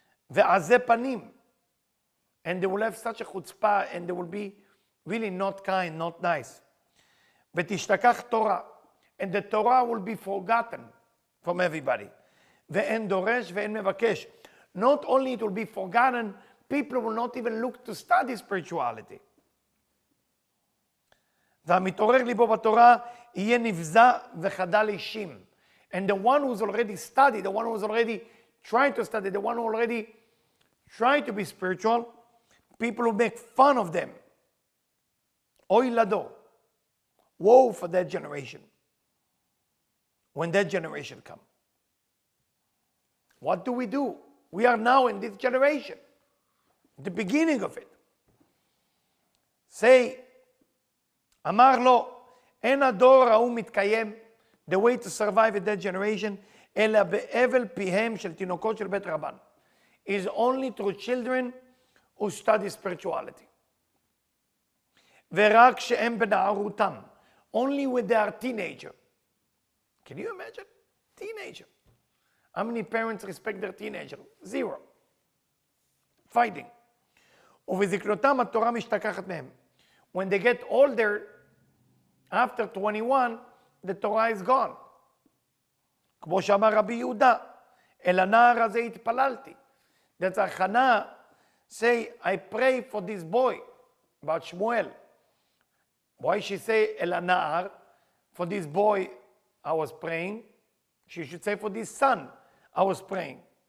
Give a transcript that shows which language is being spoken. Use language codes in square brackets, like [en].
[he] ועזי פנים. [en] And they will have such a chutzpah and they will be really not kind, not nice. [he] ותשתכח תורה. [en] And the Torah will be forgotten from everybody. [he] ואין דורש ואין מבקש. [en] Not only it will be forgotten, people will not even look to study spirituality. [he] והמתעורר ליבו בתורה יהיה נבזה וחדל אישים. [en] And the one who's already studied, the one who's already trying to study, the one who already tried to be spiritual, people who make fun of them. Oy lado. Woe for that generation. When that generation comes. What do? We are now in this generation. The beginning of it. [he] Say, אמר לו, אין הדור ההוא מתקיים, [en] the way to survive in that generation, [he] אלא באבל פיהם של תינוקות של בית רבן. [en] Is only through children who study spirituality. [he] ורק שהם בנערותם, [en] only when they are teenager. Can you imagine? Teenager. How many parents respect their teenager? Zero. Fighting. [he] ובזקנותם התורה משתכחת מהם. [en] When they get older, after 21, the Torah is gone. [he] כמו שאמר רבי יהודה, אל הנער הזה התפללתי. [en] That's Hannah say, I pray for this boy, about Shmuel. Why she say el הנער? For this boy I was praying. She should say for this son I was praying.